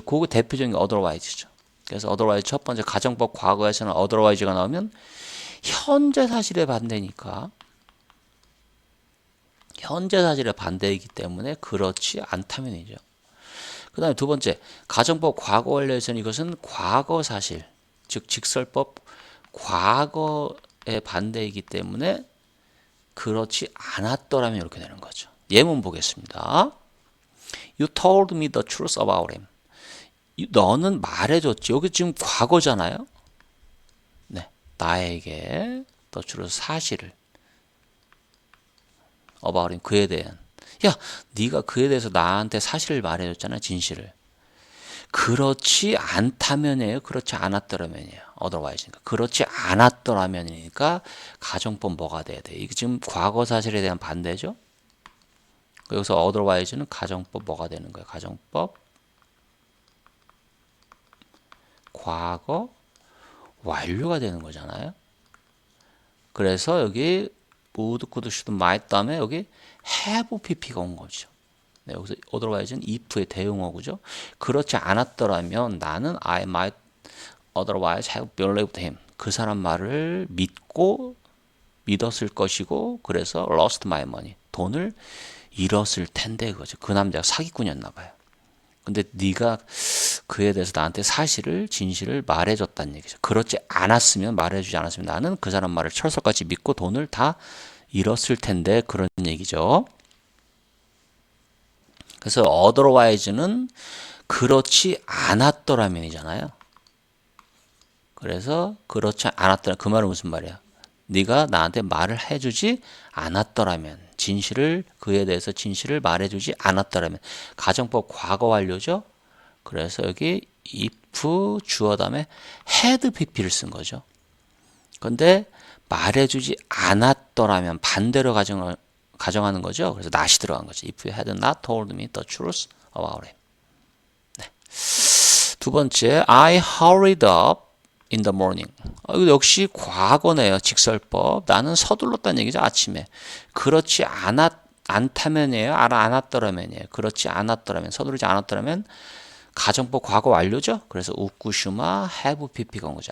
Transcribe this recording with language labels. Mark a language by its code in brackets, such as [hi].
[ko] 그거 대표적인 게 otherwise죠. 그래서 otherwise 첫 번째 가정법 과거에서는 otherwise가 나오면 현재 사실에 반대니까 현재 사실의 반대이기 때문에 그렇지 않다면이죠. 그 다음에 두 번째 가정법 과거 완료에서는 이것은 과거 사실 즉 직설법 과거의 반대이기 때문에 그렇지 않았더라면 이렇게 되는 거죠. 예문 보겠습니다. [en] You told me the truth about him. [ko] 너는 말해줬지. 여기 지금 과거잖아요. 네, 나에게 [en] the truth [ko] 사실을 [en] about him [ko] 그에 대한 야 네가 그에 대해서 나한테 사실을 말해줬잖아. 진실을. 그렇지 않다면이에요. 그렇지 않았더라면이에요. otherwise니까. 그렇지 않았더라면이니까 가정법 뭐가 돼야 돼? 이게 지금 과거 사실에 대한 반대죠. 여기서 otherwise는 가정법 뭐가 되는 거예요? 가정법 과거 완료가 되는 거잖아요. 그래서 여기 [en] would, could, should, might [ko] 다음에 여기 [en] have pp [ko] 가 온 거죠. 네, 여기서 otherwise는 if의 대용어구죠. 그렇지 않았더라면 나는 [en] I might otherwise have believed him. [ko] 그 사람 말을 믿었을 것이고 그래서 [en] lost my money. [ko] 돈을 잃었을 텐데 그거죠. 그 남자가 사기꾼이었나 봐요. 근데 네가 그에 대해서 나한테 진실을 말해줬다는 얘기죠. 그렇지 않았으면, 말해주지 않았으면 나는 그 사람 말을 철석같이 믿고 돈을 다 잃었을 텐데 그런 얘기죠. 그래서 otherwise는 그렇지 않았더라면이잖아요. 그래서 그렇지 않았더라. 그 말은 무슨 말이야? 네가 나한테 말을 해주지 않았더라면, 그에 대해서 진실을 말해주지 않았더라면. 가정법 과거 완료죠. 그래서 여기 if 주어 다음에 had pp를 쓴 거죠. 근데 말해주지 않았더라면 반대로 가정하는 거죠. 그래서 not이 들어간 거죠. [en] If you had not told me the truth about him. [ko] 네. 두 번째, [en] I hurried up in the morning. [ko] 이거 역시 과거네요. 직설법. 나는 서둘렀다는 얘기죠. 아침에. 그렇지 않다면이에요. 않았더라면이에요. 그렇지 않았더라면, 서두르지 않았더라면 가정법 과거 완료죠. 그래서 우쿠슈마 have pp가 온 거죠.